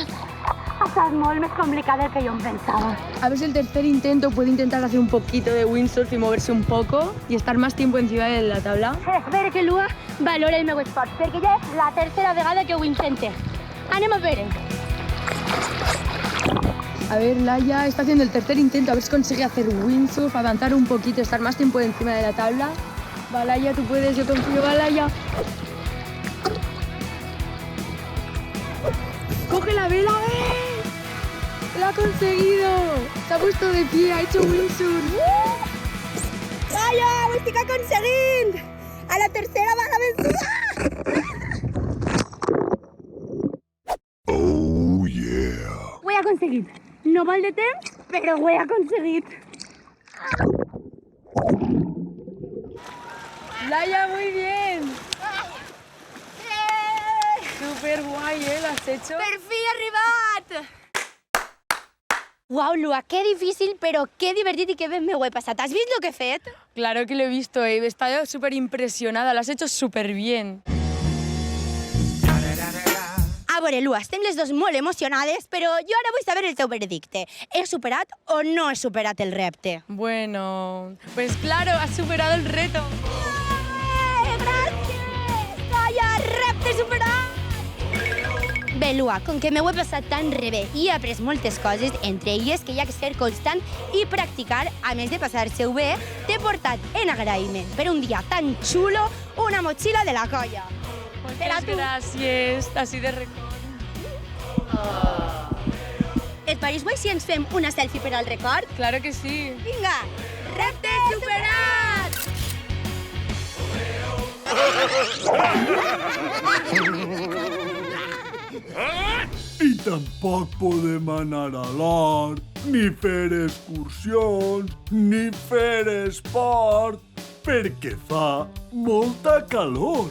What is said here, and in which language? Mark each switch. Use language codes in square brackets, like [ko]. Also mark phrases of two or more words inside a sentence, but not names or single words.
[ca] Ha estat molt més complicat del que jo em pensava. [es] A ver si el tercer intento puede intentar hacer un poquito de windsurf y moverse un poco y estar más tiempo encima de la tabla. [ca] Espero que l'Ua valori el meu esforç, perquè ja és la tercera vegada que ho intente. Anem a veure. [es] A ver, Laia está haciendo el tercer intento, a ver si consigue hacer windsurf, avanzar un poquito, estar más tiempo encima de la tabla. Va, Laia, tú puedes, yo confío, va, Laia. ¡Coge la vela! ¡Lo ha conseguido! Se ha puesto de pie, ha hecho windsurf. [ca] Calla, ho estic aconseguint! A la tercera va la vençuda! [en] Oh, yeah. [ca] Ho he aconseguit. No molt de temps, però ho he aconseguit. [es] Laia, muy bien. Súper guay, ¿lo has hecho? [ca] Per fi he arribat! Uau, Lua, que difícil, però que divertit i que ben m'ho he passat. Has vist el que he fet? [es] Claro que lo he visto, he estado súper impresionada, lo has hecho súper bien. [ca] A veure, Lua, estem les dos molt emocionades, però jo ara vull saber el teu veredicte. He superat o no he superat el repte? [es] Bueno, pues claro, has superado el reto. [ca] Gràcies! Calla, repte superat! Bé, Lua, com que m'ho he passat tan rebé i he après moltes coses, entre elles que hi ha que ser constant i practicar, a més de passar-se-ho bé, t'he portat en agraïment per un dia tan xulo una motxilla de la colla. [es] Muchas gracias, así de record. [ca] Et pareix guai si ens fem una selfie per al record? [es] Claro que sí. [ca] Vinga, repte superat! I tampoc podem anar a l'hort, ni fer excursions, ni fer esport, perquè fa molta calor.